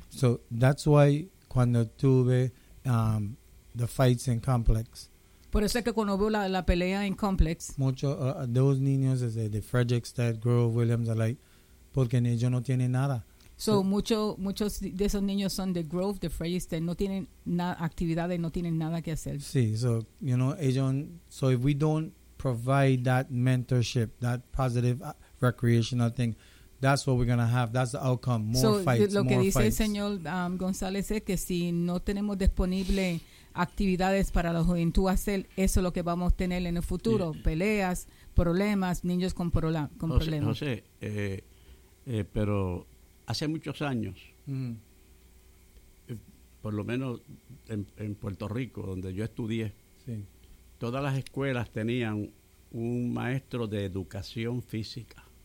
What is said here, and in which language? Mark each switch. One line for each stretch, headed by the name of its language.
English: So that's why
Spanish: cuando tuve
English: the fights in complex.
Spanish: Por eso es que cuando veo la pelea en complex. Muchos
English: those
Spanish: niños es de Frederickstead, Grove, Williams,
English: like,
Spanish: porque ellos no tienen nada. Muchos de esos niños son de Grove, de Frederickstead, no tienen actividades, no tienen nada que hacer. Sí.
English: So you know,
Spanish: ellos.
English: So if we don't provide that mentorship, that positive recreational thing, that's what we're going to have. That's the outcome. More fights, more fights.
Spanish: Lo que dice el señor González es que si no tenemos disponible actividades para la juventud hacer, eso es lo que vamos a tener en el futuro.
English: Yeah.
Spanish: Peleas, problemas, niños con problemas. José, pero hace muchos años, por lo menos en Puerto Rico, donde yo estudié, todas las escuelas tenían un maestro de educación física.